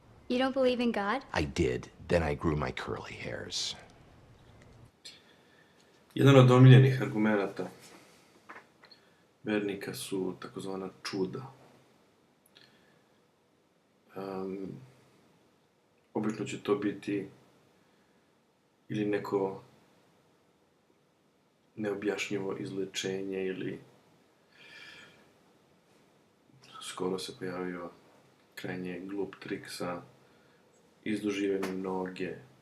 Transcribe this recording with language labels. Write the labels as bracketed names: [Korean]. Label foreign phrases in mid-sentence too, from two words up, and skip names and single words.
[English] You don't believe in God? I did. Then I grew my curly hairs. [Serbian] Jedan od omiljenih argumenata vernika su takozvana čuda. Obično će to biti ili neko neobjašnjivo izlečenje ili skoro se pojavio krajnje glup trik sa izduživanjem noge.